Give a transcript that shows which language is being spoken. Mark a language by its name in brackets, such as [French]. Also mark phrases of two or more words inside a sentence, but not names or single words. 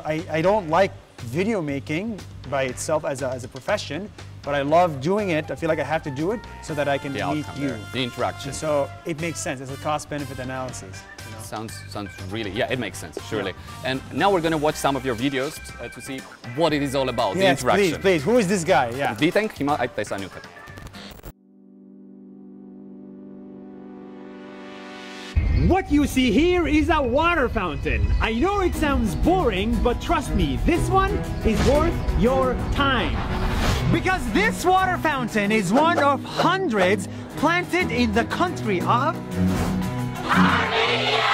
[English] I don't like video making by itself as a profession, but I love doing it. I feel like I have to do it so that I can meet you. The interaction. So it makes sense. It's a cost-benefit analysis. You know? Sounds really, yeah, it makes sense, surely. Yeah. And now we're going to watch some of your videos to see what it is all about, the interaction. Please. Who is this guy? Yeah. [Armenian] Դիտենք հիմա այդ տեսանյութը։ [English] What you see here is a water fountain. I know it sounds boring, but trust me, this one is worth your time. Because this water fountain is one of hundreds planted in the country of Armenia!